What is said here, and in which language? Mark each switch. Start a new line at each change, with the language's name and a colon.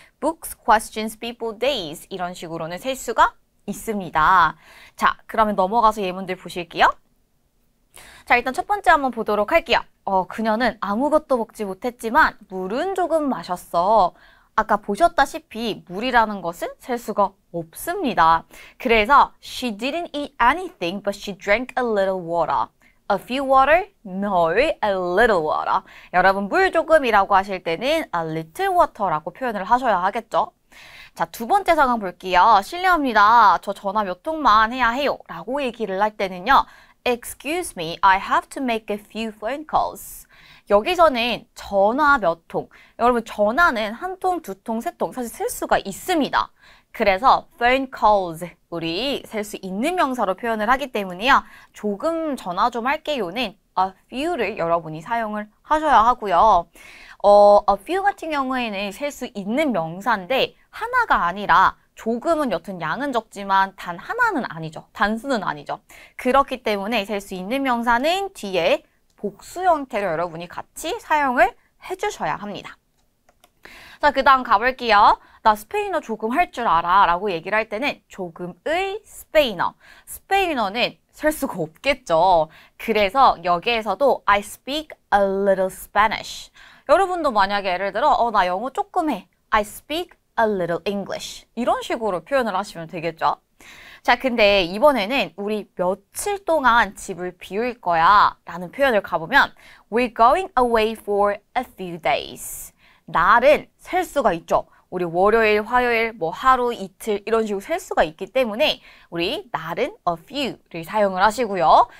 English: books, questions, people, days
Korean: 이런 식으로는 셀 수가 있습니다. 자, 그러면 넘어가서 예문들 보실게요. 자, 일단 첫 번째 한번 보도록 할게요. 그녀는 아무것도 먹지 못했지만 물은 조금 마셨어. 아까 보셨다시피 물이라는 것은 셀 수가 없습니다. 그래서
English: she didn't eat anything but she drank a little water. A few water? No, a little water.
Korean: 여러분 물 조금이라고 하실 때는
English: a little water
Korean: 라고 표현을 하셔야 하겠죠. 자, 두 번째 상황 볼게요. 실례합니다. 저 전화 몇 통만 해야 해요. 라고 얘기를 할 때는요.
English: Excuse me, I have to make a few phone calls.
Korean: 여기서는 전화 몇 통. 여러분 전화는 한 통, 두 통, 세 통 사실 셀 수가 있습니다. 그래서
English: phone calls
Korean: 우리 셀 수 있는 명사로 표현을 하기 때문에요. 조금 전화 좀 할게요는 a few를 여러분이 사용을 하셔야 하고요. a few 같은 경우에는 셀 수 있는 명사인데 하나가 아니라 조금은 여튼 양은 적지만 단 하나는 아니죠. 단수는 아니죠. 그렇기 때문에 셀 수 있는 명사는 뒤에 복수 형태로 여러분이 같이 사용을 해주셔야 합니다. 자, 그 다음 가볼게요. 나 스페인어 조금 할 줄 알아 라고 얘기를 할 때는 조금의 스페인어. 스페인어는 셀 수가 없겠죠. 그래서 여기에서도
English: I speak a little Spanish.
Korean: 여러분도 만약에 예를 들어 나 영어 조금 해.
English: I speak a little English.
Korean: 이런 식으로 표현을 하시면 되겠죠. 자, 근데 이번에는 우리 며칠 동안 집을 비울 거야 라는 표현을 가보면
English: We're going away for a few days.
Korean: 날은 셀 수가 있죠. 우리 월요일, 화요일, 하루, 이틀 이런 식으로 셀 수가 있기 때문에 우리 날은 a few를 사용을 하시고요.